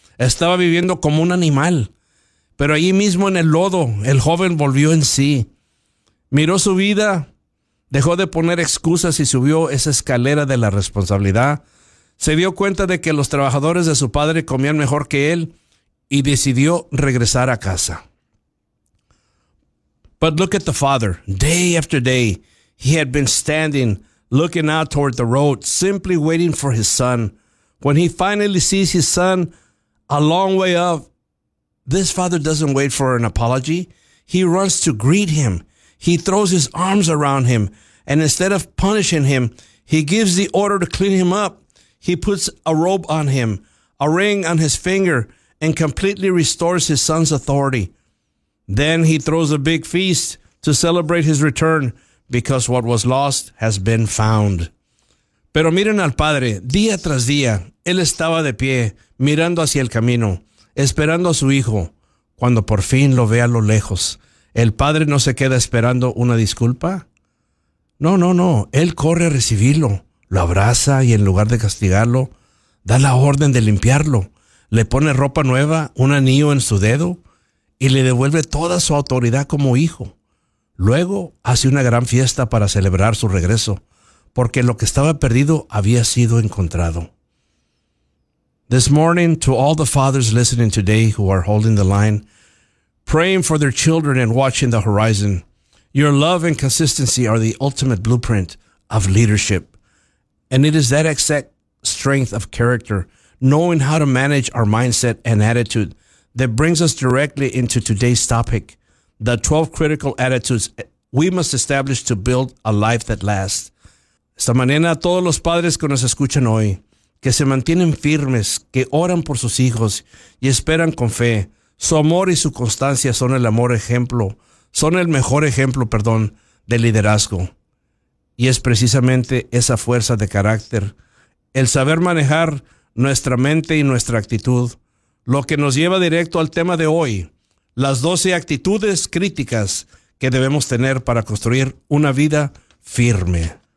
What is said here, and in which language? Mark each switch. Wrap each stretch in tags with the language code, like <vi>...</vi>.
<es>Estaba viviendo como un animal. Pero allí mismo en el lodo, el joven volvió en sí. Miró su vida, dejó de poner excusas y subió esa escalera de la responsabilidad. Se dio cuenta de que los trabajadores de su padre comían mejor que él y decidió regresar a casa.</es> <en>But look at the father. Day after day, he had been standing, looking out toward the road, simply waiting for his son. When he finally sees his son a long way off, this father doesn't wait for an apology. He runs to greet him. He throws his arms around him. And instead of punishing him, he gives the order to clean him up. He puts a robe on him, a ring on his finger, and completely restores his son's authority. Then he throws a big feast to celebrate his return, because what was lost has been found.</en> <es>Pero miren al padre. Día tras día, él estaba de pie, mirando hacia el camino, esperando a su hijo, cuando por fin lo ve a lo lejos. ¿El padre no se queda esperando una disculpa? No, no, no. Él corre a recibirlo. Lo abraza y en lugar de castigarlo, da la orden de limpiarlo. Le pone ropa nueva, un anillo en su dedo y le devuelve toda su autoridad como hijo. Luego hace una gran fiesta para celebrar su regreso, porque lo que estaba perdido había sido encontrado.</es> <en>This morning, to all the fathers listening today who are holding the line, praying for their children and watching the horizon, your love and consistency are the ultimate blueprint of leadership. And it is that exact strength of character, knowing how to manage our mindset and attitude, that brings us directly into today's topic, the 12 critical attitudes we must establish to build a life that lasts.</en> <es>Esta mañana, todos los padres que nos escuchan hoy, que se mantienen firmes, que oran por sus hijos y esperan con fe. Su amor y su constancia son el amor ejemplo, son el mejor ejemplo, perdón, de liderazgo. Y es precisamente esa fuerza de carácter, el saber manejar nuestra mente y nuestra actitud, lo que nos lleva directo al tema de hoy, las 12 actitudes críticas que debemos tener para construir una vida firme.</es>